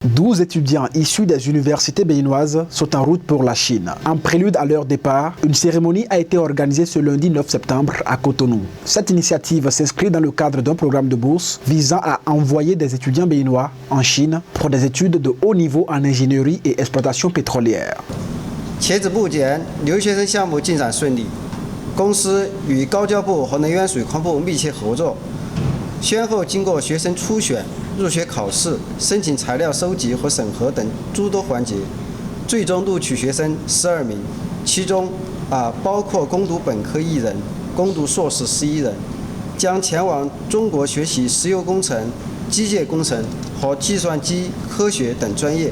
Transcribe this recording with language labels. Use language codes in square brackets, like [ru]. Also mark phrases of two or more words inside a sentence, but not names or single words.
[fr] 12 étudiants issus des universités béninoises sont en route pour la Chine. En prélude à leur départ, une cérémonie a été organisée ce lundi 9 septembre à Cotonou. Cette initiative s'inscrit dans le cadre d'un programme de bourse visant à envoyer des étudiants béninois en Chine pour des études de haut niveau en ingénierie et exploitation pétrolière. [zh] 截止目前，留学生项目进展顺利，公司与高教部和能源水矿部密切合作，先后经过学生初选、入学考试、申请材料收集和审核等诸多环节，最终录取学生12名，其中包括攻读本科1人，攻读硕士11人，将前往中国学习石油工程、机械工程和计算机科学等专业。